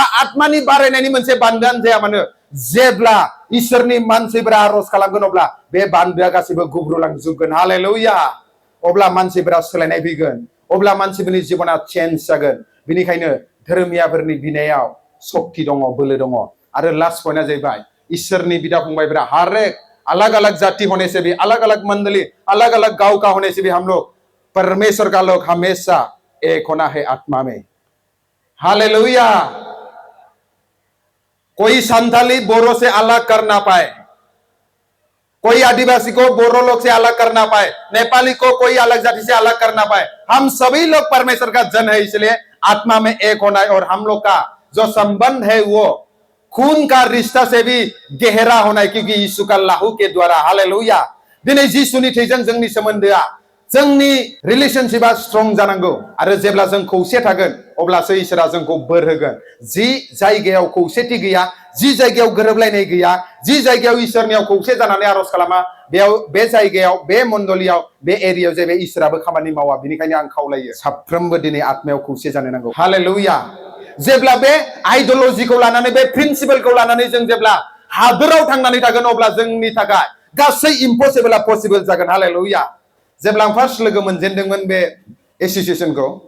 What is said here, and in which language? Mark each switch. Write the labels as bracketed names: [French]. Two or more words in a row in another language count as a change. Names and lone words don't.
[Bodo] आत्मानि बारायनायनि मोनसे बान्दोआनो जाया मानो जेब्ला इसोरनि मानसिफोरा आरज खालामगोन अब्ला बे बान्दोआ गासैबो गुब्रुलांजोबगोन हालेलुया अब्ला मानसिफोरा सोलायनाय फैगोन अब्ला मानसिफोरनि जिबना चेन्ज जागोन बिनिखायनो धोरोमियाफोरनि बिनायाव शक्ति दङ बोलो दङ आरो [English] last point [Bodo] जाहैबाय इसोरनि बिदा फंबायफोरा [Hindi] हर एक अलग अलग जाति होने से भी अलग अलग मंडली अलग अलग गांव का होने से भी हम लोग परमेश्वर का लोग हमेशा एक होना है आत्मा में हालेलुया कोई संथाली बोरो से अलग कर ना पाए कोई आदिवासी को बोरो लोग से अलग कर ना पाए नेपाली को कोई अलग जाति से अलग कर ना पाए हम सभी लोग परमेश्वर का जन है इसलिए आत्मा में एक होना है और हम लोग का जो संबंध है वो खून का रिश्ता से भी गहरा होना है क्योंकि यीशु का लाहू के [Bodo] द्वारा हालेलुया दिनै जिसुनि थैजों जोंनि सोमोन्दोआ जोंनि [English] relationship strong [Bodo] जानांगौ आरो जेब्ला जों खौसे थागोन अब्लासो इसोरा जोंखौ बोर होगोन जि जायगायाव खौसेथि गैया जि जायगायाव गोरोबलायनाय गैया जि जायगायाव इसोरनियाव खौसे जानानै आरज खालामा बेयाव बे जायगायाव बे मण्डलीयाव बे एरियायाव जाहैबाय इसोराबो खामानि मावा बिनिखायनो आं खावलायो साफ्रोमबो दिनै आत्मायाव खौसे जानो नांगौ हालेलुया जेब्ला बे [English] ideology [Bodo] लानानै बे प्रिन्सिपलखौ लानानै जों जेब्ला हादोराव थांनानै थागोन अब्ला जोंनि थाखाय गासै [English] impossible possible [Bodo] जागोन हालेलुया जेब्ला आं फार्स्ट लोगो मोनजेनदोंमोन बे एसोसिएशनखौ